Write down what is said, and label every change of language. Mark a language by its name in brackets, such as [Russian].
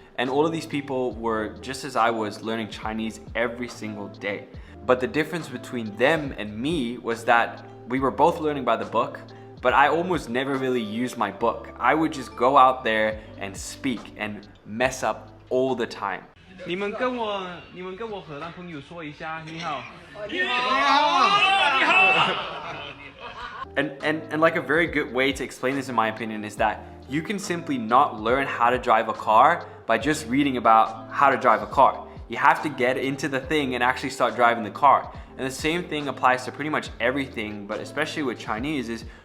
[English] And all of these people were, just as I was, learning Chinese every single day. But the difference between them and me was that we were both learning by the book, but I almost never really used my book. I would just go out there and speak and mess up all the time. [Chinese] 你们跟我荷兰朋友说一下，你好。 [English] And like a very good way to explain this in my opinion is that you can simply not learn how to drive a car by just reading about how to drive a car. You have to get into the thing and actually start driving the car. And the same thing applies to pretty much everything, but especially with Chinese, is